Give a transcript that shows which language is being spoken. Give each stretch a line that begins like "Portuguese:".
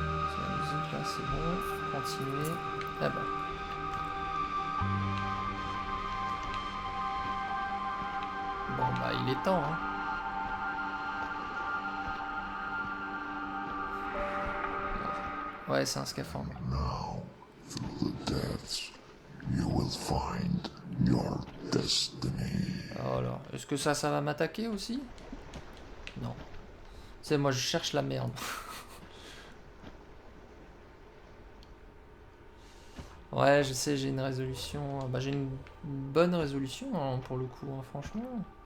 French: C'est la musique là, c'est bon. Continuer. Ah bah. Bon bah il est temps hein. Ouais, c'est un scaphandre.
English: Now, through the depths, you will find your destiny.
French: Alors, est-ce que ça va m'attaquer aussi? Non. C'est moi, je cherche la merde. Ouais, je sais, j'ai une résolution. Bah, j'ai une bonne résolution hein, pour le coup, hein, franchement.